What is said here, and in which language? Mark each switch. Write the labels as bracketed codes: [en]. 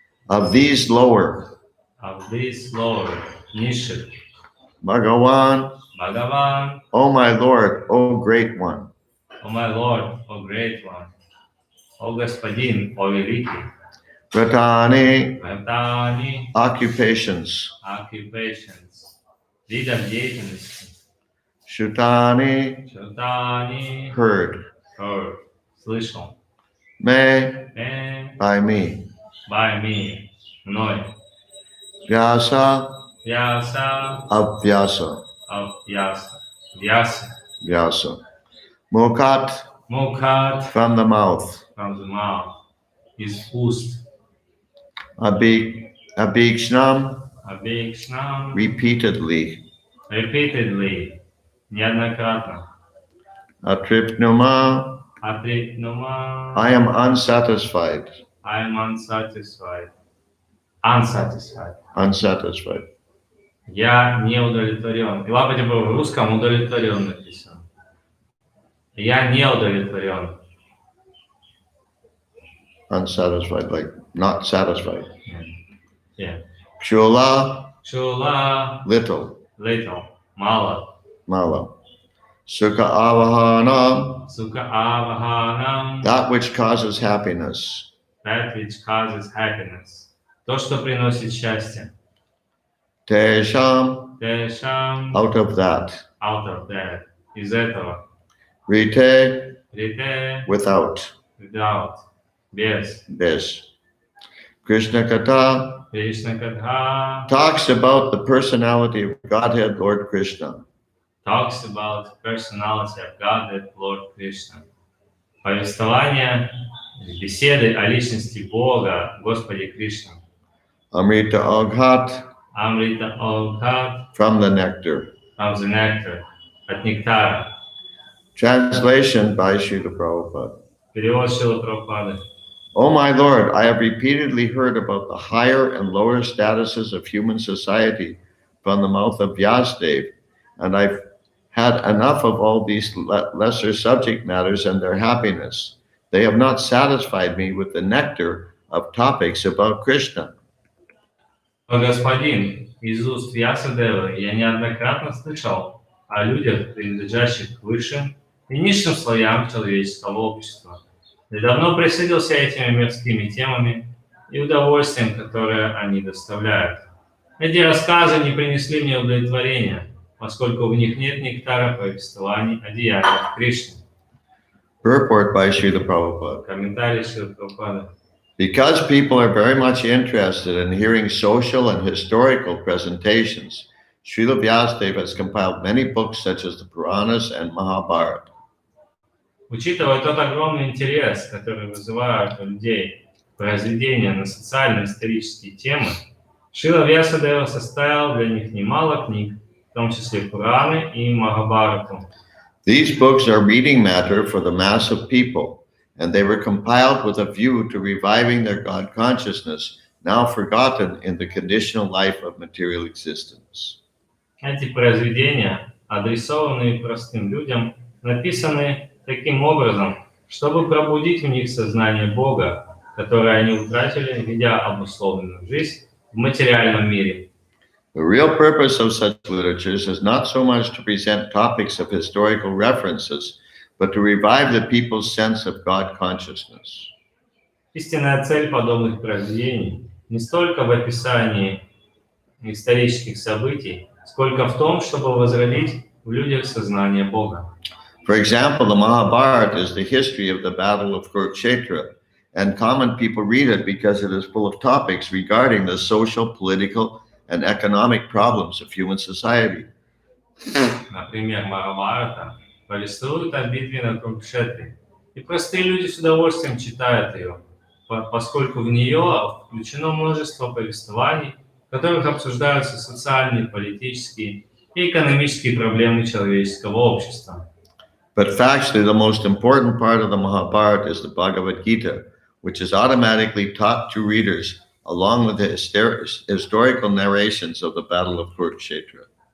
[en] Of these lower, of this lower niche Bhagavan, Bhagavan, O my Lord, O great one, O my Lord, O great one, [ru] O Господин, O великий, [sa] Vratani, Vrtani, [en] occupations, occupations, [ru] видов деятельности, [sa] Shutani, Шрутани, [en] heard, heard, [ru] слышал, [en] me, by me, by me, [ru] мной, [en] Vyasa, Vyasa, of Vyasa, of Vyasa, Vyasa, [sa] Vyasa, Mukhat, Mukhat, [en] from the mouth, from the mouth, [ru] из уст, [sa] Abhikshnam, Abhikshnam, [en] repeatedly, repeatedly, [ru] неоднократно, [sa] Atripnuma, Atripnuma, [en] I am unsatisfied, I am unsatisfied, unsatisfied. unsatisfied. [ru] Я не удовлетворен. И лапать в русском удовлетворен написано. Я не удовлетворен. [en] Unsatisfied, like not satisfied. Yeah. [sa] Chula, Чула, [en] little, little, [ru] мало. [sa] mala. Sukha avahanam, Сука аваханам, [en] that which causes happiness. that which causes happiness. [ru] То, что приносит счастье. [sa] Tesham, Тэшам, [en] out of that. out of that. [ru] Из этого. [sa] Rite, Рите, [en] without. without. [ru] Без. [en] This. Krishna Katha [sa] Кришна Катха [en] talks about the personality of Godhead Lord Krishna. talks about personality of Godhead Lord Krishna. [ru] Повествование, беседы о личности Бога, Господе Кришне. [sa] Amrita Aghat, Amrita Oghat, [en] from the nectar. from the nectar, [ru] от нектара. [en] Translation by Srila Prabhupada. [ru] Перевод Шрилы Прабхупады. [en] O my Lord, I have repeatedly heard about the higher and lower statuses of human society from the mouth of Vyasadeva, and I've had enough of all these lesser subject matters and their happiness. They have not satisfied me with the nectar of topics about Krishna. [ru] О Господин, из уст Вьясадевы я неоднократно слышал о людях, принадлежащих к высшим и низшим слоям человеческого общества. Я давно присытился этими мирскими темами и удовольствием, которое они доставляют. Эти рассказы не принесли мне удовлетворения, поскольку в них нет нектара повествований о деяниях Кришны. [en] Purport by Srila Prabhupada. [ru] Комментарий Шрилы Прабхупады. [en] Because people are very much interested in hearing social and historical presentations, Srila Vyasadeva has compiled many books such as the Puranas and Mahabharata. [ru] Учитывая тот огромный интерес, который вызывают у людей произведения на социально-исторические темы, Шрила Вьясадева составил для них немало книг, в том числе Пураны и Махабхарату. [en] These books are reading matter for the mass of people, and they were compiled with a view to reviving their God consciousness, now forgotten in the conditional life of material existence. [ru] Эти произведения, адресованные простым людям, написаны таким образом, чтобы пробудить в них сознание Бога, которое они утратили, ведя обусловленную жизнь в материальном мире. [en] The real purpose of such literatures is not so much to present topics of historical references, but to revive the people's sense of God consciousness. [ru] Истинная цель подобных произведений не столько в описании исторических событий, сколько в том, чтобы возродить в людях сознание Бога. [en] For example, the Mahabharata is the history of the Battle of Kurukshetra, and common people read it because it is full of topics regarding the social, political, and economic problems of human society. [ru] Например, Махабхарата повествует о битве на Курукшетре, и простые люди с удовольствием читают ее, поскольку в нее включено множество повествований, в которых обсуждаются социальные, политические и экономические проблемы человеческого общества. [en] But factually, the most important part of the Mahabharata is the Bhagavad Gita, which is automatically taught to readers along with the historical narrations of the Battle of Kurukshetra.